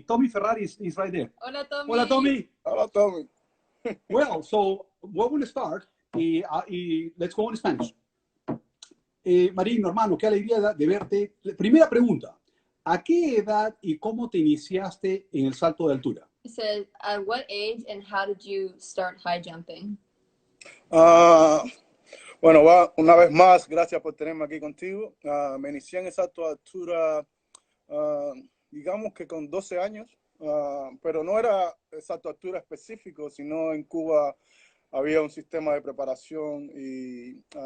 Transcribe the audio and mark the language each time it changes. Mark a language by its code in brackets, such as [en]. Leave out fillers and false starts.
[en] Tommy Ferrari is right there. [es] Hola, Tommy. Hola, Tommy. Hola, Tommy. [en] Well, so we're going to start. Let's go in Spanish. [es] Marino, hermano, qué alegría de verte. Primera pregunta. ¿A qué edad y cómo te iniciaste en el salto de altura? [en] It says, at what age and how did you start high jumping? [es] Bueno, una vez más, gracias por tenerme aquí contigo. Me inicié en el salto de altura, digamos que con 12 años, pero no era el salto de altura específico, sino en Cuba había un sistema de preparación y